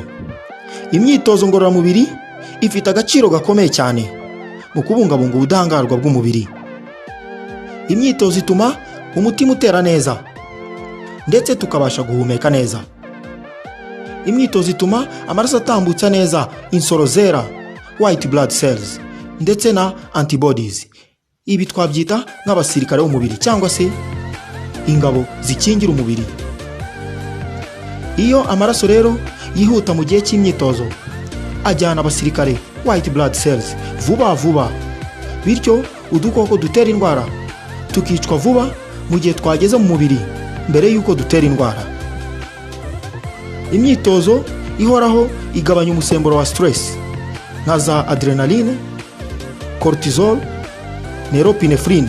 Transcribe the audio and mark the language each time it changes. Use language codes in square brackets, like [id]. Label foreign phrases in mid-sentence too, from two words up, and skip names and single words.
[rw] Imyitozo ngororamubiri ifite agaciro gakomeye cyane mu kubungabunga ubudahangarwa bw'umubiri. Imyitozo ituma umutima utera neza ndetse tukabasha guhumeka neza. Imyitozo ituma amaraso atambutsa neza insoro zera, [en] white blood cells, [rw] ndetse na antibodies. Ibi twabyita nk'abasirikare b'umubiri cyangwa se ingabo zikingira umubiri. Iyo amaraso rero yihuta mu gihe cy'imyitozo, ajyana abasirikare [en] white blood cells [rw] vuba vuba, bityo udukoko dutera indwara tukicwa vuba mu gihe twageze mu mubiri mbere y'uko dutera indwara. Imyitozo ihoraho igabanya umusemburo wa stress nka za adrenaline, cortisol, norepinephrine.